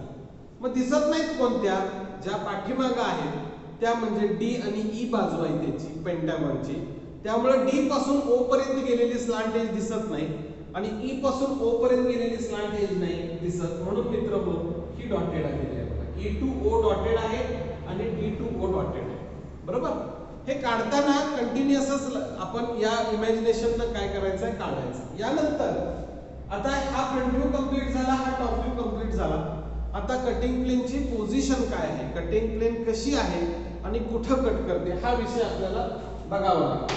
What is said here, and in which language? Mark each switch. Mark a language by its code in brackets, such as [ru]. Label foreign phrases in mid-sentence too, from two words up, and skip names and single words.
[mr] मग दिसत नाहीत कोणत्या, ज्या पाठीमागं आहेत त्या म्हणजे D आणि E बाजू आहे त्याची पेंटागॉनची. त्यामुळे D पासून O पर्यंत गेलेली [en] slant edge [mr] दिसत नाही आणि E पासून O पर्यंत गेलेली [en] slant edge [mr] नाही दिसत. म्हणून मित्रहो ही डॉटेड आलेली आहे बघा. [en] E to O dotted [mr] आहे आणि [en] D to O dotted [mr] आहे, बरोबर. हे काढताना कंटिन्युअसच आपण या इमॅजिनेशननं काय करायचं आहे, काढायचं. यानंतर आता हा [en] front view complete [mr] झाला, हा [en] top view complete [mr] झाला. आता कटिंग प्लेनची पोझिशन काय आहे, [en] cutting plane [mr] कशी आहे आणि कुठं कट करते हा विषय आपल्याला बघावा लागेल.